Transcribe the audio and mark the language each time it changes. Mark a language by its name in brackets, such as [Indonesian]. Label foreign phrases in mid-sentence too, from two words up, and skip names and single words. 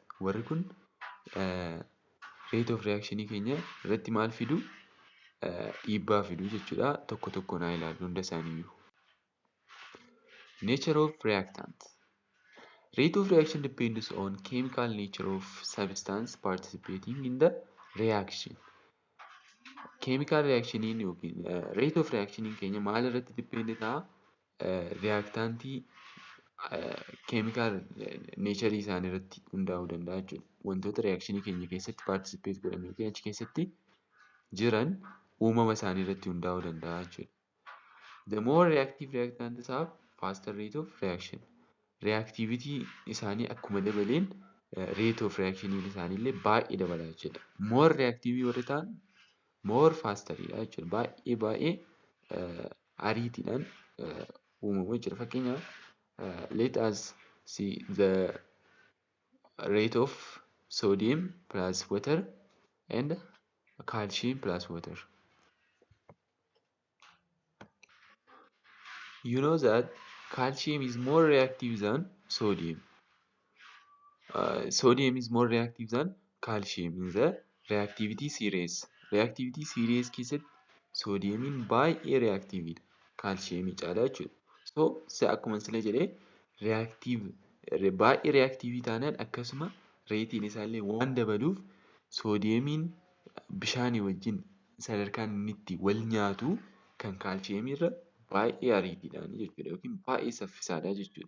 [Oromo] Warri kun [English] rate of reaction [Oromo] keenya irratti maal fidu? Dhiibbaa fidu jechuudha. Tokko tokko naa ilaallu hunda isaaniiyyuu. [English] Nature of reactant. Rate of reaction depends on chemical nature of substance participating in the reaction. Chemical reaction [Oromo] yookiin [English] rate of reaction [Oromo] keenya maal irratti depend ta'a? Reactantii keemikaal neecharii isaanii irratti hundaa'uu danda'a jechuudha. Wantoota reakshinii keenya keessatti paartisipeet godhan yookiin achi keessatti jiran uumama isaanii irratti hundaa'uu danda'a jechuudha. [English] The more reactive reactants have faster rate of reaction. [Oromo] Reactivity isaanii akkuma dabaleen [English] rate of reaction [Oromo] isaanii illee baay'ee dabala jechuudha. [English] More reactive [Oromo] warri ta'an more fasteridha jechuudha. Baay'ee ariitiidhaan uumamu jechuudha. [English] Fakkeenyaaf let us see the rate of sodium plus water and calcium plus water. You know that calcium is more reactive than sodium. Sodium is more reactive than calcium in the reactivity series. Reactivity series [Oromo] keessatti soodiyemiin baay'ee reactiveidha. Calciumii caalaa jechuudha. So akkuma sila jedhee baay'ee reactivii taanaan akkasuma reetiin isaallee waan dabaluuf soodiyemiin bishaanii wajjin sadarkaan inni itti wal nyaatu kan kaalshiyeemii irra baay'ee ariitiidhaan jechuudha yookiin baay'ee saffisaadha jechuudha.